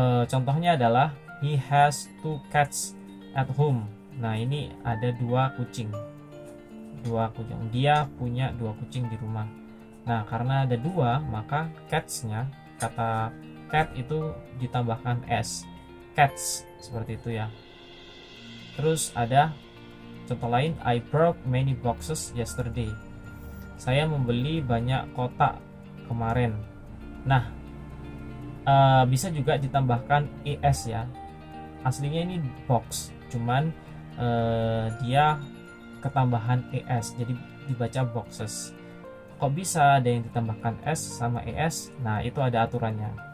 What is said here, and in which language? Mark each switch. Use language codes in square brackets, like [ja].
[id] Contohnya adalah [en] he has 2 cats at home. [id] Nah, ini ada 2 kucing. Dia punya 2 kucing di rumah. Nah, karena ada 2, maka cats-nya, kata cat itu ditambahkan s, cats, seperti itu ya. Terus ada contoh lain, [en] I bought many boxes yesterday. [id] Saya membeli banyak kotak kemarin. Nah, bisa juga ditambahkan es ya. Aslinya ini box, cuman dia ketambahan es, jadi dibaca boxes. Kok bisa ada yang ditambahkan s sama es? Nah, itu ada aturannya.